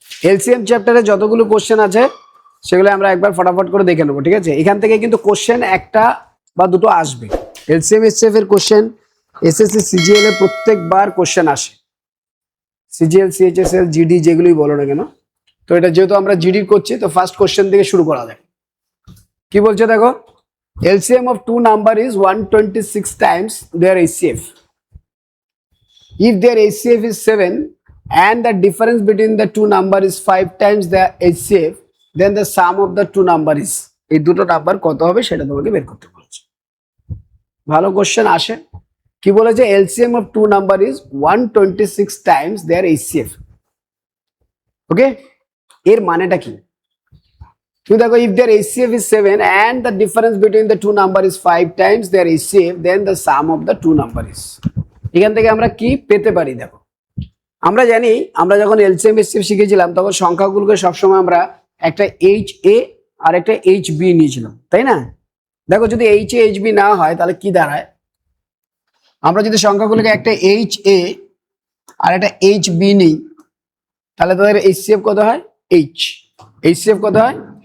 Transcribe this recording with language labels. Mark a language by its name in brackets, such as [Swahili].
[Bangla] LCM চ্যাপ্টারে যতগুলো question আছে সেগুলো আমরা একবার ফটাফট করে দেখে নেবো, ঠিক আছে? এখান থেকে কিন্তু কোশ্চেন একটা বা দুটো আসবে। এলসিএম এসএফ এর কোশ্চেন এসএসসি সিজিএল এর প্রত্যেকবার কোশ্চেন আসে, সিজিএল সিএইচএসএল জিডি যেগুলোই বলো না কেন। তো এটা যেহেতু আমরা জিডি করছি তো ফার্স্ট কোশ্চেন থেকে শুরু করা যায়। কি বলছে দেখো, [English] LCM of two number is 126 times their HCF. If their HCF is 7 and the difference between the two number is 5 times their HCF, then the sum of the two number is, [Bangla] এই দুটো number কত হবে সেটা তোমাকে বের করতে বলেছে। ভালো কোশ্চেন আসে। কি বলেছে, [English] LCM of two number is 126 times their HCF. [Bangla] ওকে, এর মানেটা কি? তুমি দেখো, [English] if their HCF is 7 and the difference between the two number is 5 times their HCF, then the sum of the two number is, [Bangla] এখান থেকে আমরা কি পেতে পারি? দেখো, আমরা জানি আমরা যখন এলসিএম এসসিএফ শিখেছিলাম তখন সংখ্যাগুলোকে সবসময় আমরা একটা HA আর একটা HB নিয়েছিলাম, তাই না? দেখো, যদি HA HB না হয় তাহলে কি দাঁড়ায়? আমরা যদি সংখ্যাগুলোকে একটা HA আর একটা HB নিই তাহলে তাদের HCF কত হয়? HCF কত হয়?